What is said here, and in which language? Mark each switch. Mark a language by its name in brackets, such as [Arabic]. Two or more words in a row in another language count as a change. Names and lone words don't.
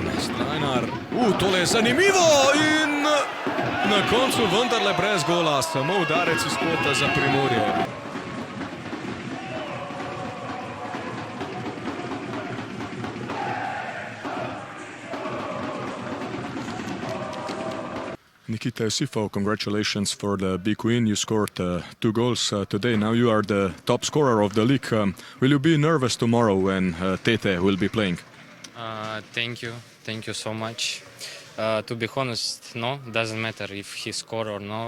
[Slovenian] Strajnar, tole je zanimivo in na koncu vendarle brez gola, samo udarec iz kota za Primorje. [English] Nikita Josifov, congratulations for the big win. You scored 2 goals today. Now you are the top scorer of the league. Will you be nervous tomorrow when Tete will be playing? Thank you so much. To be honest, no, doesn't matter if he score or no.